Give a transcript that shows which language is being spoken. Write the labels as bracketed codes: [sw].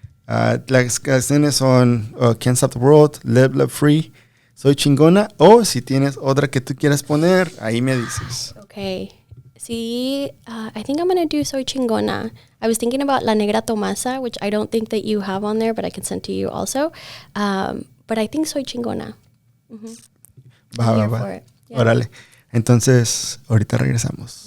[es] Las canciones son Can't Stop the World, Live Love Free, Soy Chingona, o si tienes otra que tú quieras poner, ahí me dices. [en] Okay. Sí, I think I'm going to do Soy Chingona. I was thinking about La Negra Tomasa, which I don't think that you have on there, but I can send to you also. But I think Soy Chingona. Va. Yeah. Órale. [es] Entonces, ahorita regresamos.